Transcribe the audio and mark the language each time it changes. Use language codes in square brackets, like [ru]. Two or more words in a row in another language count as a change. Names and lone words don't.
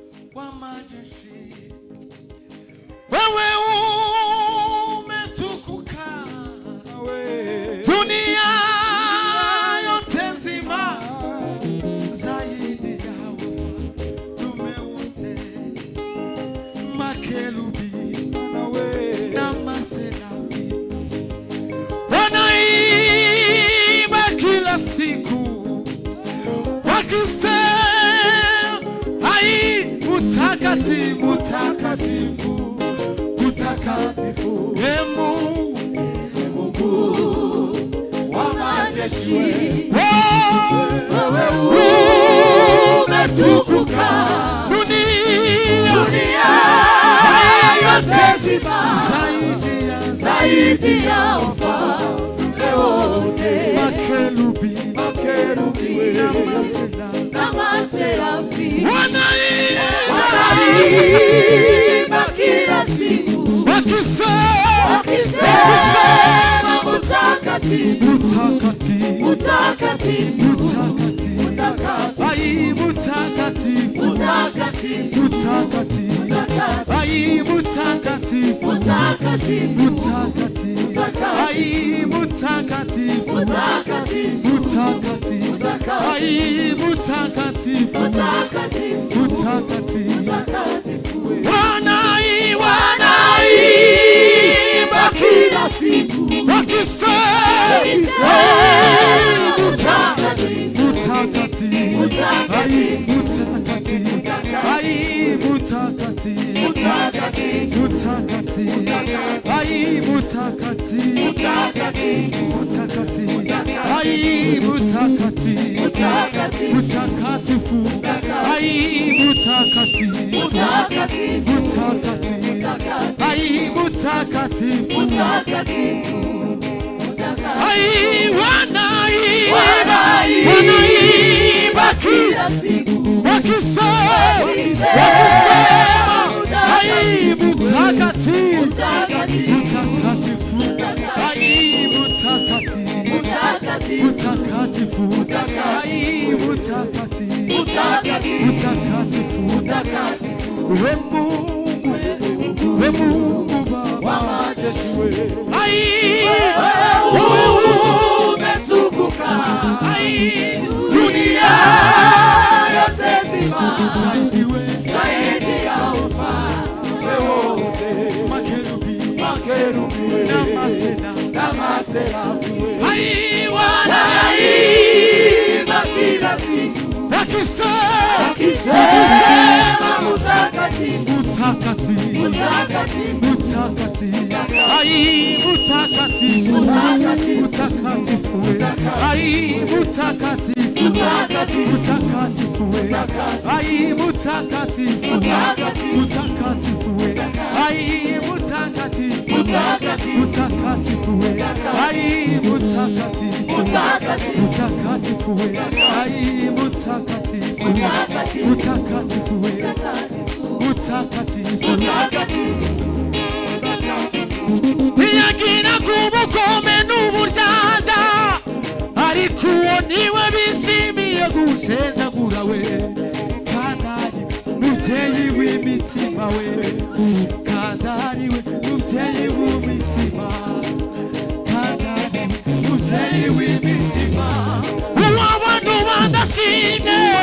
[sw] Wamajeshi, wewe umetukuka, dunia yote nzima, zaidi ya wafalme wote, makerubi na maserafi wanaimba kila siku wakisema mutakatifu, mutakatifu, mutakatifu, Emungu, Wamajeshi, wewe umetukuka, dunia yote nzima, zaidi ya wafalme wote, makerubi na maserafi wanaimba kila siku wakisema mutakatifu, mutakatifu, mutakatifu, mutakatifu, ai mutakatifu, mutakatifu, mutakatifu, ai mutakatifu, mutakatifu, mutakatifu, ai mutakatifu, mutakatifu, mutakatifu, ai mutakatifu, mutakatifu, mutakatifu, wanaimba kila siku wakisema mutakatifu, mutakatifu, ai mutakatifu, mutakatifu, mutakatifu, ai mutakatifu, mutakatifu, mutakatifu, ai mutakatifu, mutakatifu, ai mutakatifu, mutakatifu, ai mutakatifu, ai wanaimba kila siku wakisema ai mutakatifu, mutakatifu, ai mutakatifu, mutakatifu, ai mutakatifu, mutakatifu, Emungu Baba Wamajeshi, ai wewe umetukuka, ai dunia yote nzima, zaidi ya wafalme wote, makerubi na maserafi, ai wanaimba kila siku wakisema mutakatifu, mutakatifu, mutakatifu, ai mutakatifu, mutakatifu, ai mutakatifu, mutakatifu, ai mutakatifu, mutakatifu, ai mutakatifu, mutakatifu, ai mutakatifu, mutakatifu, ai mutakatifu, mutakatifu, [rw] iyakina kubukome n'uburyaza ariko niwe bishimiye gushenjagura we, kandari mubyeyi w'imitima we, kandari we mubyeyi w'imitima, kandari mubyeyi w'imitima, uw'abantu badashimye